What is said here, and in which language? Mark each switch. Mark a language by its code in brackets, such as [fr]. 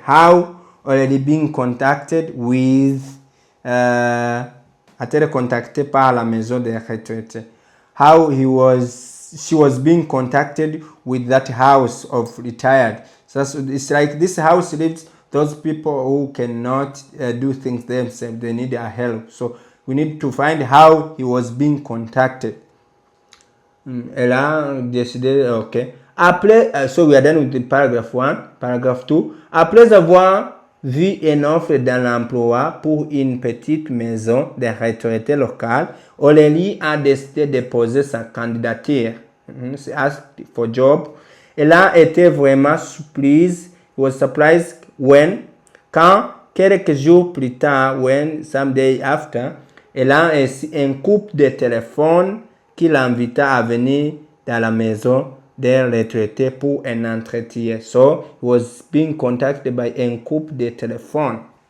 [en] How Aurélie been contacted with [fr] a-t-elle contactée par la maison des retraités? [en] How she was being contacted with that house of retired. So it's like this house lives those people who cannot do things themselves. They need our help. So we need to find how he was being contacted. [fr] Elle a décidé, [en] ok. Après, so we are done with the paragraph 1. Paragraph 2. [fr] Après avoir vu une offre dans l'emploi pour une petite maison de retraité locale, Aurélie a décidé de poser sa candidature. [en] She asked for job. [fr] Elle a été vraiment surprise. [en] Was surprised [fr] quand quelques jours plus tard, [en] some day after, [fr] elle a reçu un coup de téléphone qui l'invita à venir dans la maison des retraités pour un entretien. [en] So, he was being contacted by [fr] un couple de téléphone.